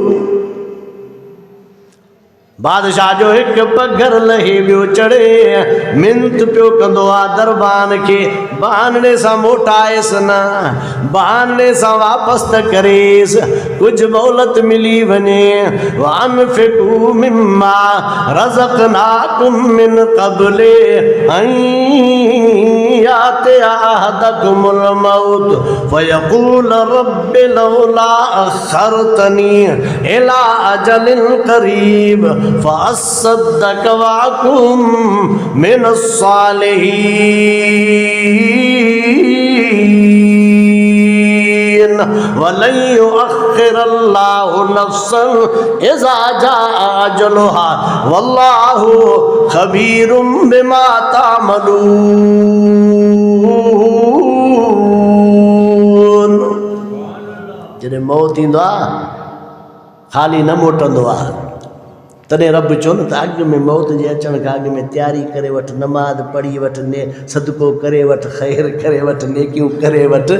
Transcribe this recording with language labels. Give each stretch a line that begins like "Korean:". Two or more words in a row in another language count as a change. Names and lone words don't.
Sindhi: बादशाह जो हिकु पघर लहे ॿियो चढ़े, मिनत पियो कंदो आहे दरबान खे, बहाने सां मोटाएसि न, बहाने सां वापसि त करेसि, कुझु मोहलत मिली वञे।
Arabic: وأنفقوا مما رزقناكم من قبل أن يأتي أحدكم الموت فيقول رب لولا أخرتني إلى أجل قريب فأصدق وأكن من الصالحين ولن يؤخر الله نفسا إذا جاء أجلها والله خبير بما تعملون.
Sindhi: जॾहिं मौत ईंदो आहे ख़ाली न मोटंदो आहे। तॾहिं रब चयो न त अॻु में मौत जे अचण खां अॻु में तयारी करे वठि, नमाज़ पढ़ी वठि, सदको करे वठि, ख़ैर करे वठि, नेकियूं करे वठि।